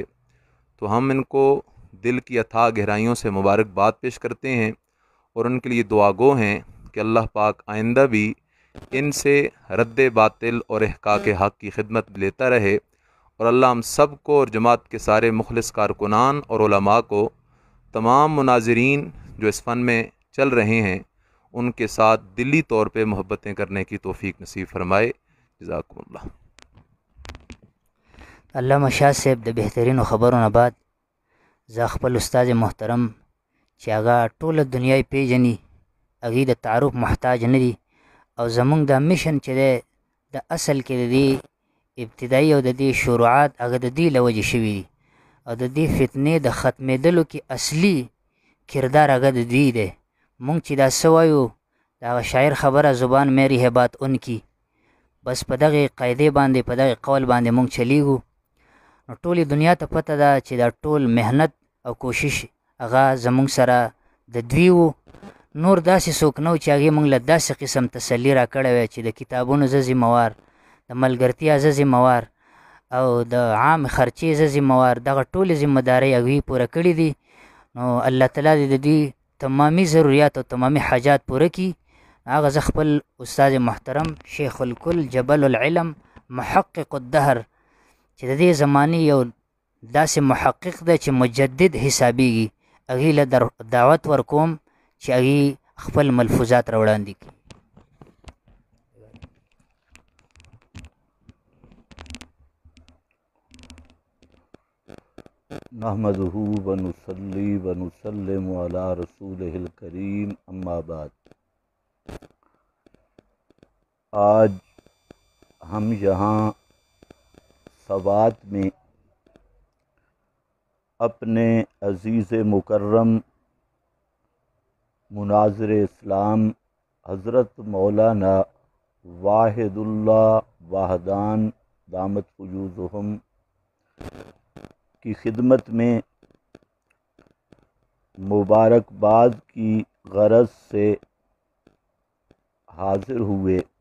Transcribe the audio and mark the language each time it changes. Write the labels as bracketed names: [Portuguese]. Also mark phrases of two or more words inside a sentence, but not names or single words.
[Urdu] تو ہم ان کو دل کی اتھاہ گہرائیوں سے مبارکباد پیش کرتے ہیں، اور ان کے لیے دعا گو ہیں کہ اللہ پاک آئندہ بھی ان سے رد باطل اور احقاق حق کی خدمت لیتا رہے. اور اللہ ہم سب کو اور جماعت کے سارے مخلص کارکنان اور علماء کو، تمام مناظرین جو اس فن میں چل رہے ہیں، ان کے ساتھ دلی طور پہ محبتیں کرنے کی توفیق نصیب فرمائے. [Arabic] جزاکم اللہ. [Pashto] علامه شاه صاحب د بهترینو خبرو نه بعد زه خپل استاد محترم چې هغه ټوله دنیا یې پیژني، هغې د تعارف محتاج نه دي، او زمونږ دا مشن چې دی د اصل کې د دې ابتدایي او د دې شروعات هغه د دې له وجې شوي دي، او د دې فتنې د ختمېدلو کې اصلي کردار هغه د دوی دی. مونږ چې دا څه وایو د هغه شاعر خبره [Urdu] زبان میری ہے بات ان کی، [Pashto] بس په دغې قاعدې باندې په دغې قول باندې مونږ چلیږو. نو ټولې دنیا ته پته ده چې دا ټول محنت او کوشش هغه زمونږ سره د دوی و. نور داسې څوک نه و چې هغې مونږ له داسې قسم تسلي را کړی وی چې د کتابونو زه ذمهوار، د ملګرتیا زه ذمهوار، او د عام خرچې زه ذمهوار، دغه ټولې ذمهدارۍ هغوی پوره کړي دي. نو الله تعالی دې د دوی تمامي ضروریات او تمامي حاجات پوره کړي. هغه زه خپل استاد محترم [Arabic] شیخ الکل جبل العلم محقق الدهر [Pashto] چې د دې زمانې یو داسې محقق ده چې مجدد حسابیږي، هغې له دعوت ورکوم چې هغې خپل ملفوظات راوړاندې کړي. [Arabic] نحمده ونصلي ونسلم على رسوله الکریم، اما بعد. [Urdu] آج ہم یہاں سوات میں اپنے عزیز مکرم مناظر اسلام حضرت مولانا واحد اللہ واحدان [Arabic] دامت فیوضہم [Urdu] کی خدمت میں مبارکباد کی غرض سے حاضر ہوئے.